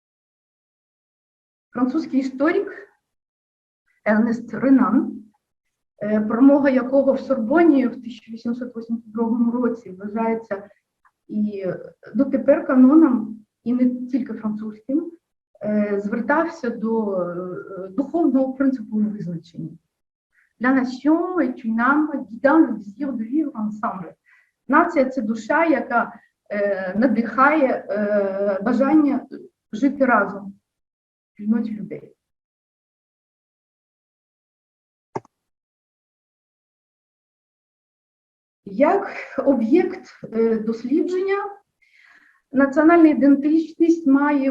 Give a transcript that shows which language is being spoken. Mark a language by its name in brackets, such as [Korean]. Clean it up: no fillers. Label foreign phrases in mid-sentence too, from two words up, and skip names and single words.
[Ukrainian] Французький історик Ернест Ренан промова якого в Сорбоні в 1882 році вважається і дотепер каноном, і не тільки французьким, звертався до духовного принципу визначення. [French] La nation est une âme guidant le désir de vivre ensemble. [Ukrainian] Нація – це душа, яка надихає бажання жити разом в спільноті людей. Як об'єкт дослідження, національна ідентичність має